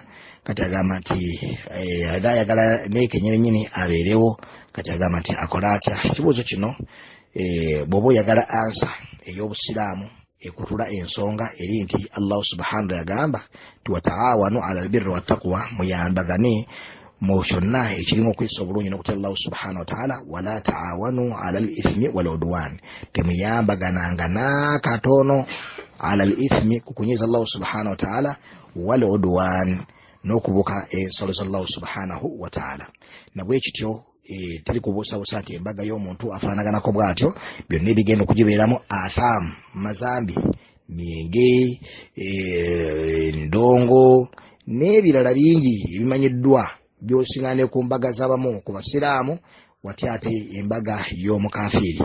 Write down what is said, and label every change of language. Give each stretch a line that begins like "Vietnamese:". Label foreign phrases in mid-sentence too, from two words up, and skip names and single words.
Ganda: Kati agamba nti ayagala nekenyenyini abeerewo. Kati agamba nti akola atya? Ekibuuzo kino bw'oba oyagala ansa ey'obusiraamu ekutula ensonga eri nti
Arabic: الله سبحانه
Ganda: yagamba ti
Arabic: وتعاونوا على البر والتقوى,
Ganda: muyambagane mu kyonna ekirimu okwisa obulungi n'okutya
Arabic: الله سبحانه وتعالى, ولا تعاونوا على الإثم والعدوان,
Ganda: temuyambagananga n'akatono
Arabic: على الإثم
Ganda: kukunyiza
Arabic: الله سبحانه وتعالى والعدوان
Ganda: n'okubuka ensalo za
Arabic: الله سبحانه وتعالى.
Ganda: Nabwe kityo tali kubuusabuusa nti embaga y'omuntu afaanaganako bw'atyo byonna ebigenda okugibeeramu athaamu, mazambi, myenge, ndongo n'ebirala bingi ebimanyiddwa by'osiŋŋaane ku mbaga z'abamu ku basiraamu watya ate embaga y'omukafiiri.